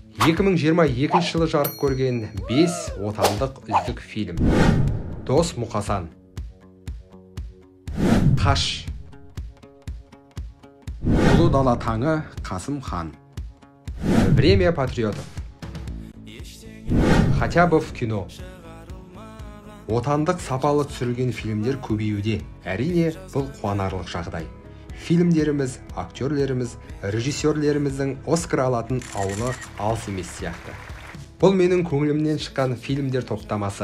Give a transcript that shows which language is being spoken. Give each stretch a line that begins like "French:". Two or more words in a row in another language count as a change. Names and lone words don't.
Kazakh: 2022 жылы жарық көрген 5 отандық үздік фильм. Дос Мұқасан, Қаш, Ұлы дала таңы, Қасым хан, Время патриотов, Хотя бы в кино. Отандық сапалы түсірілген фильмдер көбеюде. Әрине, бұл қуанарлық жағдай. Фильмдеріміз, актерлеріміз, режиссерлеріміздің Оскар алатын ауылы алыс емес сияқты. Бұл менің көңілімнен шыққан фильмдер топтамасы.